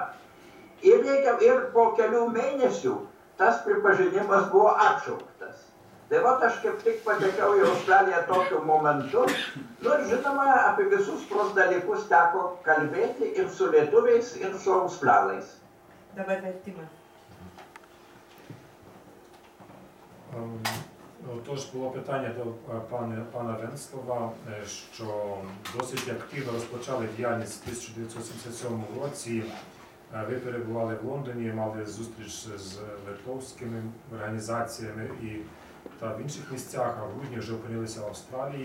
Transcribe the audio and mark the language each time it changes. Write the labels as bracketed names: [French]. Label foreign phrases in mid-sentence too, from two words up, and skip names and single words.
[Lithuanian] Ir po kelių mėnesių tas pripažinimas buvo atšauktas. Tai aš kaip tik patekau į Australiją tokiu momentu. Ir žinoma, apie visus tuos dalykus teko kalbėti ir su lietuviais, ir su australais. Dabar vertimas. [Ukrainian] Тож було питання до пана Венслова, що досить активно розпочали діяльність у 1977 році Ви перебували в Лондоні, мали зустріч з литовськими організаціями та в інших місцях, а в грудні вже опинилися в Австралії.